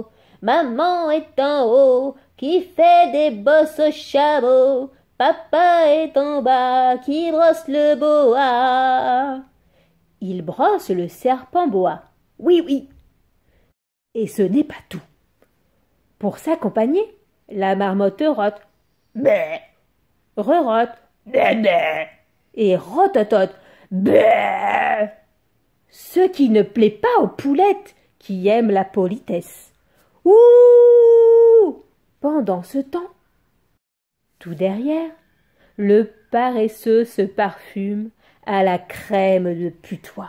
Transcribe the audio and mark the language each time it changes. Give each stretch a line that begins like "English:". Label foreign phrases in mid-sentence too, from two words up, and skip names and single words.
French: Maman est en haut, qui fait des bosses au chameau. Papa est en bas, qui brosse le boa. Il brosse le serpent boa. Oui, oui. Et ce n'est pas tout. Pour s'accompagner, la marmotte rote. Bé. Rerote. Bé, bé. Et rototote. Bé. Ce qui ne plaît pas aux poulettes qui aiment la politesse. Ouh! Pendant ce temps, tout derrière, le paresseux se parfume à la crème de putois.